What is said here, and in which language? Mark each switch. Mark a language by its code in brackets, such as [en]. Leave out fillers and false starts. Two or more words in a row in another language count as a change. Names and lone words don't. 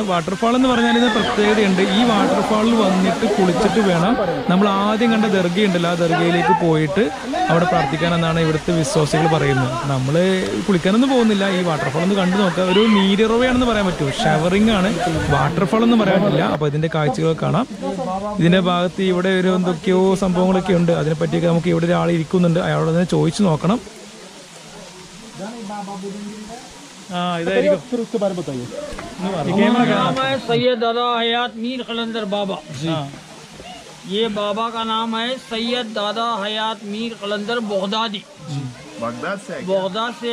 [ml] വാട്ടർഫാൾ എന്ന് പറഞ്ഞാൽ ഇതിന് പ്രത്യേകതയുണ്ട്. ഈ വാട്ടർഫാളിൽ വന്നിട്ട് കുളിച്ചിട്ട് വേണം നമ്മൾ ആദ്യം കണ്ട ദർഗയുണ്ടല്ലോ, ആ ദർഗയിലേക്ക് പോയിട്ട് അവിടെ പ്രാർത്ഥിക്കാനെന്നാണ് ഇവിടുത്തെ വിശ്വാസികൾ പറയുന്നത്. നമ്മൾ കുളിക്കാനൊന്നും പോകുന്നില്ല. ഈ വാട്ടർഫാൾ ഒന്ന് കണ്ടു നോക്കുക. ഒരു നീരിറവയാണെന്ന് പറയാൻ പറ്റുമോ, ഷവറിംഗ് ആണ്, വാട്ടർഫാൾ എന്ന് പറയാൻ പറ്റില്ല. അപ്പോൾ ഇതിൻ്റെ കാഴ്ചകൾ കാണാം. ഇതിൻ്റെ ഭാഗത്ത് ഇവിടെ ഒരു എന്തൊക്കെയോ സംഭവങ്ങളൊക്കെ ഉണ്ട്. അതിനെപ്പറ്റിയൊക്കെ നമുക്ക് ഇവിടെ ഒരാൾ ഇരിക്കുന്നുണ്ട്. അയാളോട് തന്നെ ചോദിച്ചു നോക്കണം. [hi] फिर उसके बारे में बताइए। नाम है सैयद दादा हयात मीर कलंदर बाबा जी। ये बाबा का नाम है सैयद दादा हयात मीर कलंदर बगदादी। बगदाद से